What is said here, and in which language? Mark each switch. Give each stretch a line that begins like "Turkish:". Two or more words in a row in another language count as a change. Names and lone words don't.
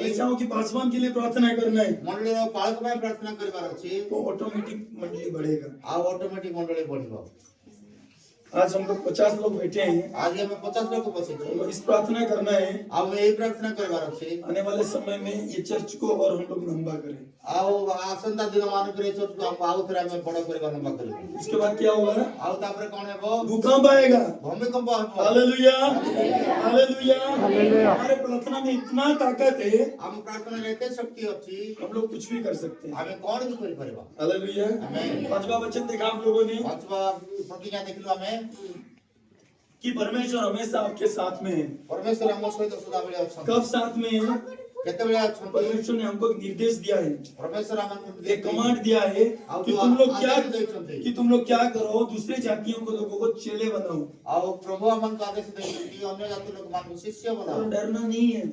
Hindi: कलीसियाओं की पासवान के लिए प्रार्थना करना है,
Odia: ମଣ୍ଡଳୀର ପାଳକ ପାଇଁ ପ୍ରାର୍ଥନା କରିବାର ଅଛି,
Hindi: तो ऑटोमेटिक मंडली बढ़ेगा।
Odia: ଆଉ ଅଟୋମେଟିକ ମଣ୍ଡଳୀ ବଢିବ।
Hindi: आज हम लोग 50 लोग बैठे हैं,
Odia: ଆଜି ଆମେ 50 ଲୋକ ବସିଛୁ
Hindi: तो इस प्रार्थना करना है
Odia: ଆଉ ଏଇ ପ୍ରାର୍ଥନା କରିବାର ଅଛି
Hindi: आने वाले समय में ये चर्च को और हम लोग लंबा करें।
Odia: ଆଉ ଆସନ୍ତା ଦିନ ମାନଙ୍କରେ ଚର୍ଚ୍ଚକୁ ଆଉ ଥରେ ଆମେ ବଡ କରିବା ଲମ୍ବା କରିବୁ।
Hindi: इसके बाद क्या होगा?
Odia: ଆଉ ତାପରେ କଣ ହେବ?
Hindi: भूकंप आएगा।
Odia: ଭୂମିକମ୍ପ ହେବ।
Hindi: हालेलुया, हालेलुया। हमारे प्रार्थना में इतना ताकत है,
Odia: ଆମ ପ୍ରାର୍ଥନାରେ ଏତେ ଶକ୍ତି ଅଛି
Hindi: हम लोग कुछ भी कर सकते हैं।
Odia: ଆମେ କଣ ବି କରିପାରିବା।
Hindi: हालेलुया। आमेन। पांचवा वचन देखा आप लोगों ने
Odia: ପାଞ୍ଚ ପ୍ରତିଜ୍ଞା ଦେଖିଲୁ ଆମେ
Hindi: कि परमेश्वर हमेशा आपके साथ में है।
Odia: ପରମେଶ୍ୱର ଆମ ସହିତ ସଦାବେଳେ ଅଛନ୍ତି।
Hindi: कब साथ में है?
Odia: କେତେବେଳେ ଅଛନ୍ତି
Hindi: परमेश्वर ने हमको एक निर्देश दिया है,
Odia: ପରମେଶ୍ୱର ହମନ
Hindi: एक कमांड दिया है कि तुम लोग क्या करो, दूसरे जातियों को लोगों को चेले बनाओ।
Odia: ଆଉ ପ୍ରଭୁ ହମନ କୁ ଆଦେଶ ଦେଛନ୍ତି ଅନ୍ୟ ଜାତି ଲୋକ ମାନ ଶିଷ୍ୟ
Hindi: और बनाओ। डरना नहीं है,